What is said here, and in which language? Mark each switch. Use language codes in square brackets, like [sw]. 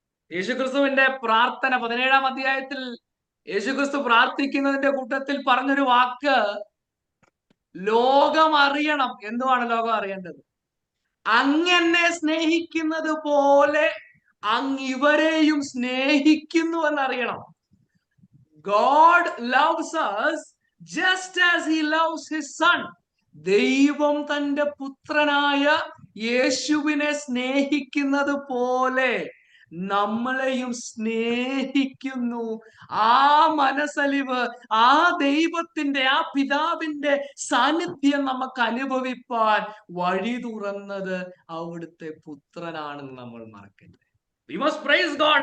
[ml] യേശുക്രിസ്തുവിന്റെ പ്രാർത്ഥന 17-ാം അധ്യായത്തിൽ യേശുക്രിസ്തു പ്രാർത്ഥിക്കുന്നതിന്റെ കൂട്ടത്തിൽ പറഞ്ഞൊരു വാക്ക്, ലോകം അറിയണം. എന്തുവാണ് ലോകം അറിയേണ്ടത്? അങ്ങനെ സ്നേഹിക്കുന്നത് പോലെ അങ്ങ് ഇവരെയും സ്നേഹിക്കുന്നു എന്നറിയണം. [en] God loves us just as he loves his son. [ml] ദൈവം തന്റെ പുത്രനായ യേശുവിനെ സ്നേഹിക്കുന്നത് പോലെ നമ്മളെയും സ്നേഹിക്കുന്നു. ആ മനസ്സലിവ്, ആ ദൈവത്തിന്റെ, ആ പിതാവിന്റെ സാന്നിധ്യം നമുക്ക് അനുഭവിപ്പാൻ വഴി തുറന്നത് അവിടുത്തെ പുത്രനാണെന്ന് നമ്മൾ മറക്കരുത്. [en] We must praise God.